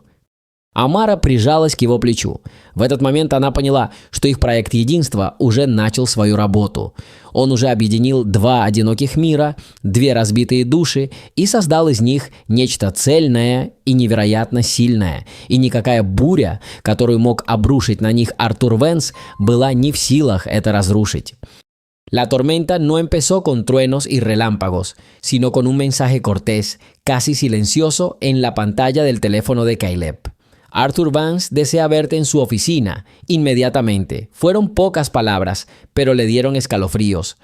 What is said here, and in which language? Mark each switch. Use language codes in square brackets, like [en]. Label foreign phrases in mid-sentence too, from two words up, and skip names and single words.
[ru] Амара прижалась к его плечу. В этот момент она поняла, что их проект единства уже начал свою работу. Он уже объединил два одиноких мира, две разбитые души и создал из них нечто цельное и невероятно сильное. И никакая буря, которую мог обрушить на них Артур Венс, была не в силах это разрушить. [es] La tormenta no empezó con truenos y relámpagos, sino con un mensaje cortés, casi silencioso, en la pantalla del teléfono de Caleb. Arthur Vance desea verte en su oficina, inmediatamente. Fueron pocas palabras, pero le dieron escalofríos.